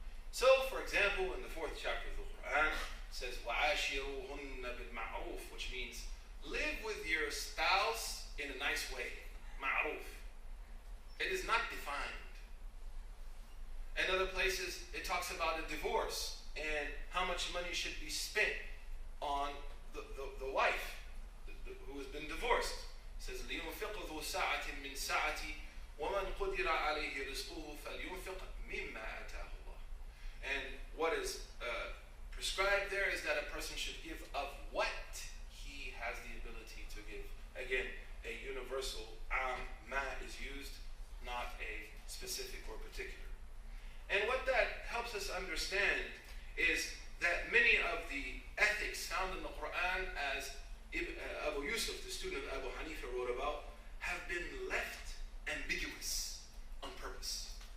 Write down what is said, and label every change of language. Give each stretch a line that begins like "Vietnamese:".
English: So, for example, in the 4th chapter of the Quran, it says,
Arabic: وَعَاشِرُوهُنَّ بِالْمَعْرُوفِ,
English: which means live with your spouse in a nice way. Ma'ruf. It is not defined. In other places, it talks about a divorce and how much money should be spent on the wife who has been divorced. It says,
Arabic: لِيُنْفِقْ ذُو سَاعَةٍ مِّن سَاعَتِهِ وَمَنْ قُدِرَ عَلَيْهِ رِزْقُهُ فَلْيُنْفِقْ مِمَّا آتَاهُ اللَّهُ.
English: And what is prescribed there is that a person should give of what he has the ability to give. Again, a universal ma is used, not a specific or particular. And what that helps us understand is that many of the ethics found in the Quran, as Abu Yusuf, the student of Abu Hanifa, wrote about, have been left ambiguous on purpose.